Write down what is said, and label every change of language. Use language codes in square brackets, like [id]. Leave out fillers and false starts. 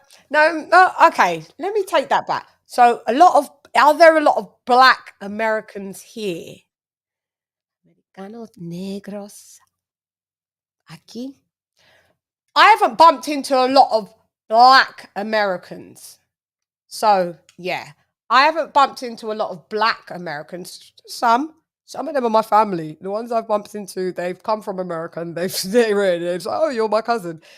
[en] No, okay. Let me take that back. So are there a lot of Black Americans here? [es] Americanos negros aquí. [en] I haven't bumped into a lot of Black Americans. So, yeah. I haven't bumped into a lot of Black Americans. Some of them are my family. The ones I've bumped into, they've come from America and they're like, oh, you're my cousin.